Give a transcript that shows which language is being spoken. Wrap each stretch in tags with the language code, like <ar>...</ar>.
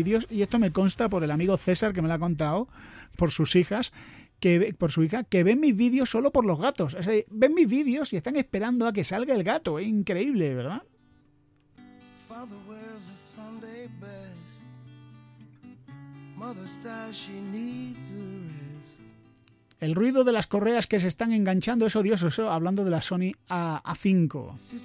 <es>y esto me consta por el amigo César, que me lo ha contado, por sus hijas, por su hija, que ven mis vídeos solo por los gatos. O sea, ven mis vídeos y están esperando a que salga el gato. Es increíble, ¿verdad?</es> <en>Father wears a Sunday best. Mother says she needs a rest.</en> <es>El ruido de las correas que se están enganchando es odioso. Eso hablando de la Sony A5.</es>